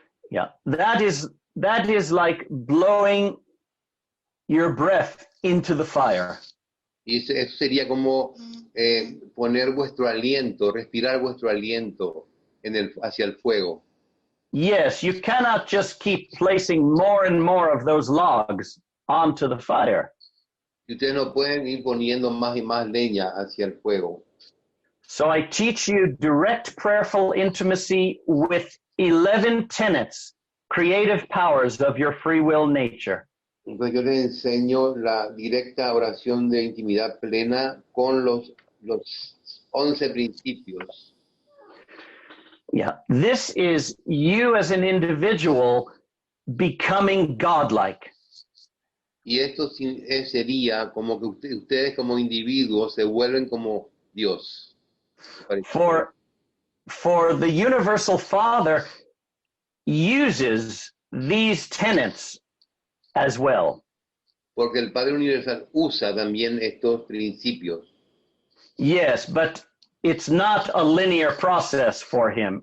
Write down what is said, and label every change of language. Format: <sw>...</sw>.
<en>Yeah, that is like blowing your breath into the fire.</en> <es>Y eso sería como poner vuestro aliento, respirar vuestro aliento hacia el fuego.</es> <en>Yes, you cannot just keep placing more and more of those logs onto the fire.</en> <es>Y ustedes no pueden ir poniendo más y más leña hacia el fuego.</es> <en>So I teach you direct prayerful intimacy with 11 tenets, creative powers of your free will nature.</en> <es>Entonces yo les enseño la directa oración de intimidad plena con los 11 principios.</es> <en>Yeah, this is you as an individual becoming godlike.</en> <es>Y esto sería como que ustedes como individuos se vuelven como Dios.</es> <en>For the Universal Father uses these tenets as well.</en> <es>Porque el Padre Universal usa también estos principios.</es> <en>Yes, but it's not a linear process for him.</en>